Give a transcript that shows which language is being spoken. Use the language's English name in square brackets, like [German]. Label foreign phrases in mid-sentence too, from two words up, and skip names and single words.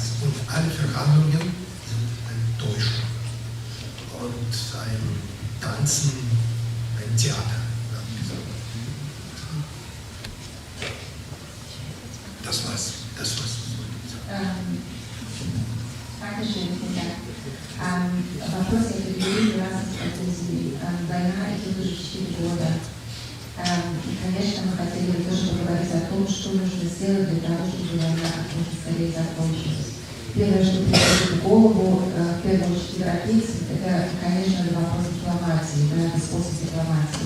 [German] Und alle Verhandlungen sind eine Täuschung und ein Tanzen, ein Theater. Das war's. Dankeschön, vielen Dank. [Russian] Вопрос я переведу раз, война – это тоже 4 года. И, конечно, мы хотели бы тоже поговорить о том, что нужно сделать для того, чтобы война как можно скорее закончилась. Первое, что приходит в голову, в первую очередь европейцам, это, конечно, вопрос дипломатии, способ дипломатии.